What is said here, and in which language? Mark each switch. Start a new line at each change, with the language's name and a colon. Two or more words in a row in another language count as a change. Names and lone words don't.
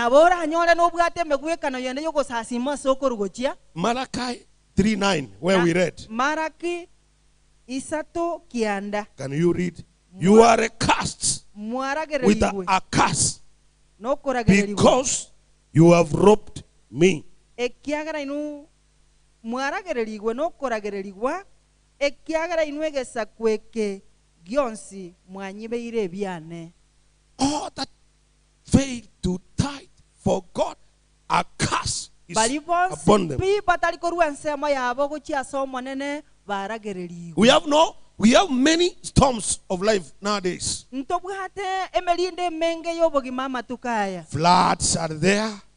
English: Malachi 3:9, where we read. Can you read? You are cursed with a curse. because you have robbed me.
Gusii: Ekiagera inu mwaragererigwe no koragererigwa ekiagera inu egesa kweke gionsi mwanyibeire ebyane.
English: All that failed to tithe for God, a curse is upon them. We have many storms of life nowadays. Floods are there.